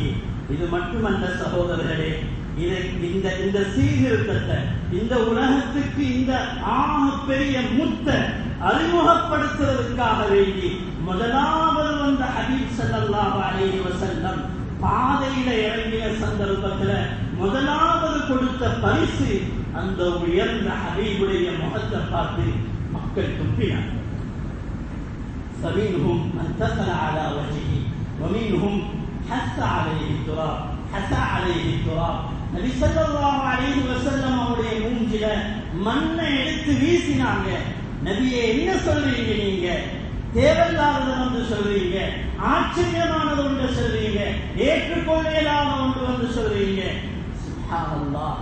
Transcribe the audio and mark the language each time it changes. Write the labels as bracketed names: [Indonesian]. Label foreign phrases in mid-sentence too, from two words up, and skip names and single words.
[Tamil] இது மட்டுமல்ல சகோதரர்களே, இந்த சீர்திருத்தத்தை இந்த உலகத்துக்கு இந்த பெரிய முத்த அறிமுகப்படுத்துவதற்காக வேண்டி முதலாவது வந்த ஹபீப் [Arabic] صلى الله عليه وسلم [Tamil] பாதையில இறங்கிய சந்தர்ப்பத்துல முதலாவது கொடுத்த பரிசு அந்த உயர்ந்த ஹபீபுடைய முகத்தை பார்த்து மக்கள் துப்பினார். [Arabic] فمنهم من تقل على وجهه ومنهم حث عليه التراب حثى عليه التراب. [Tamil] நபி [Arabic] صلى الله عليه وسلم [Tamil] அவருடைய மூஞ்சில மண்ணை எடுத்து வீசினாங்க. நபியே என்ன சொல்றீங்க நீங்க? தேவையில்லாதது வந்து சொல்றீங்க, ஆச்சரியமானது ஒன்று சொல்றீங்க, ஏற்றுக்கொள்ளையில்லாத ஒன்று வந்து சொல்றீங்க. [Arabic] سبحان الله.